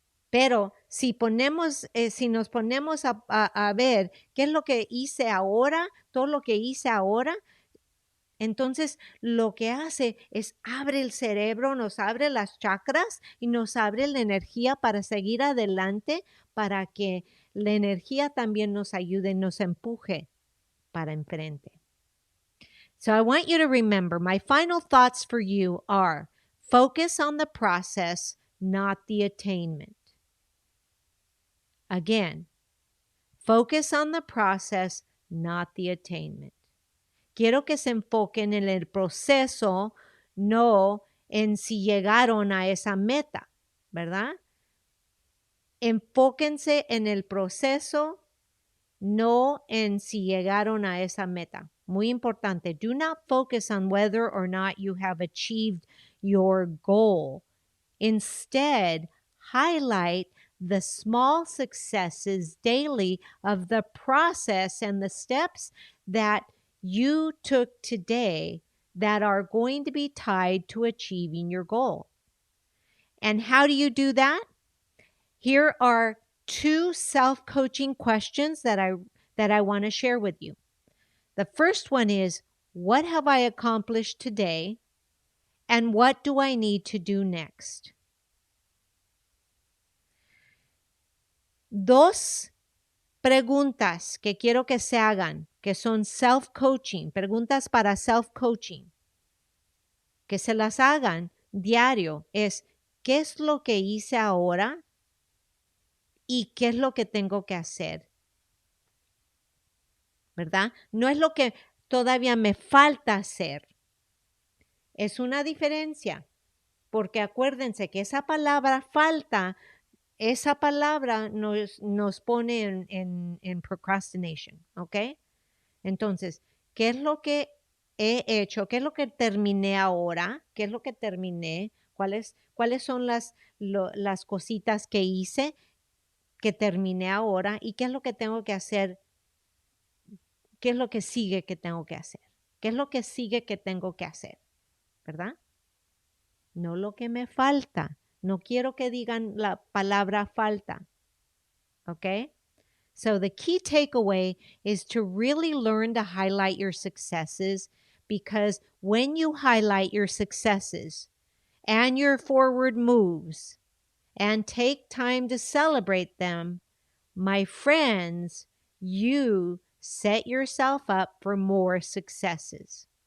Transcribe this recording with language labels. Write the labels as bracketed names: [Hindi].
[Spanish] Pero si nos ponemos a ver qué es lo que hice ahora, todo lo que hice ahora, entonces lo que hace es abre el cerebro, nos abre las chakras y nos abre la energía para seguir adelante, para que la energía también nos ayude, nos empuje para enfrente. [English] So I want you to remember, my final thoughts for you are, focus on the process, not the attainment. Again, focus on the process, not the attainment. [Spanish] Quiero que se enfoquen en el proceso, no en si llegaron a esa meta, ¿verdad? Enfóquense en el proceso, no en si llegaron a esa meta. Muy importante. [English] Do not focus on whether or not you have achieved your goal. Instead, highlight the small successes daily of the process and the steps that you took today that are going to be tied to achieving your goal. And how do you do that? Here are 2 self-coaching questions that I want to share with you. The first one is, what have I accomplished today? And what do I need to do next? 2, [Spanish] preguntas que quiero que se hagan, que son self-coaching, preguntas para self-coaching, que se las hagan diario, es ¿qué es lo que hice ahora y qué es lo que tengo que hacer? ¿Verdad? No es lo que todavía me falta hacer. Es una diferencia, porque acuérdense que esa palabra falta, esa palabra nos pone en procrastination, ¿ok? Entonces, ¿qué es lo que he hecho? ¿Qué es lo que terminé ahora? ¿Qué es lo que terminé? ¿Cuáles son las cositas que hice que terminé ahora? ¿Y qué es lo que tengo que hacer? ¿Qué es lo que sigue que tengo que hacer? ¿Qué es lo que sigue que tengo que hacer? ¿Verdad? No lo que me falta. No quiero que digan la palabra falta. ¿Ok? [English] So the key takeaway is to really learn to highlight your successes, because when you highlight your successes and your forward moves and take time to celebrate them, my friends, you set yourself up for more successes.